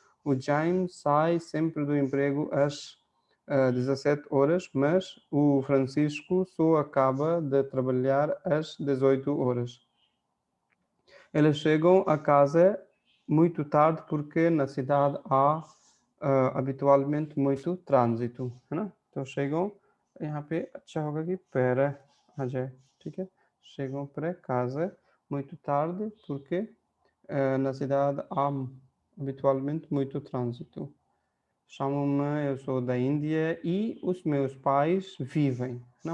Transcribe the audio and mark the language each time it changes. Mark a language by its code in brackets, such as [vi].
[pt] O Jaime sai sempre do emprego às 17 horas, mas o Francisco só acaba de trabalhar às 18 horas. Eles chegam a casa muito tarde porque na cidade há habitualmente muito trânsito, [hi] है ना? तो chegam यहाँ पे अच्छा होगा कि para आ जाए, ठीक है? [pt] Chegam para casa muito tarde porque na cidade há habitualmente muito trânsito. Chamam-me, eu sou da Índia e os meus pais vivem ना।